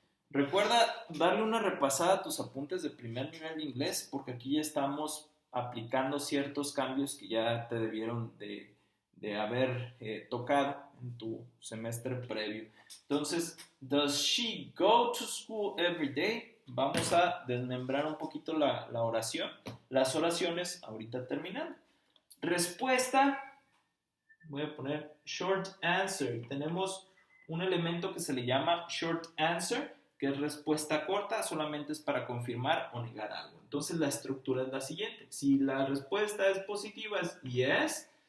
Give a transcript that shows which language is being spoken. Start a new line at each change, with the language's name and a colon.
Spanish: Recuerda darle una repasada a tus apuntes de primer nivel de inglés, porque aquí ya estamos aplicando ciertos cambios que ya te debieron de haber tocado en tu semestre previo. Entonces,
English: does she go to school every day?
Spanish: Vamos a desmembrar un poquito la oración, las oraciones ahorita terminando. Respuesta, voy a poner short answer. Tenemos un elemento que se le llama short answer, que es respuesta corta, solamente es para confirmar o negar algo. Entonces la estructura es la siguiente. Si la respuesta es positiva, es yes.